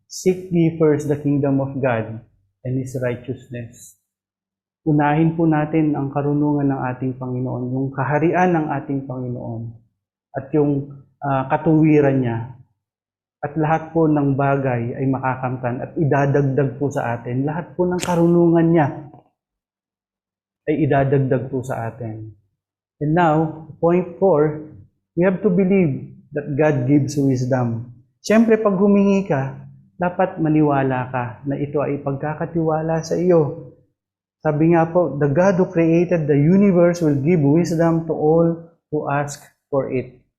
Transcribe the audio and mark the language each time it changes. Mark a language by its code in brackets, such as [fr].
[en] Seek ye first the kingdom of God and His righteousness. [tl] Unahin po natin ang karunungan ng ating Panginoon, yung kaharian ng ating Panginoon, at yung katuwiran niya. At lahat po ng bagay ay makakamtan at idadagdag po sa atin. Lahat po ng karunungan niya ay idadagdag po sa atin. [en] And now, point 4, we have to believe that God gives wisdom. [tl] Siyempre, pag humingi ka, dapat maniwala ka na ito ay pagkakatiwala sa iyo. Sabi nga po, [en] the God who created the universe will give wisdom to all who ask for it.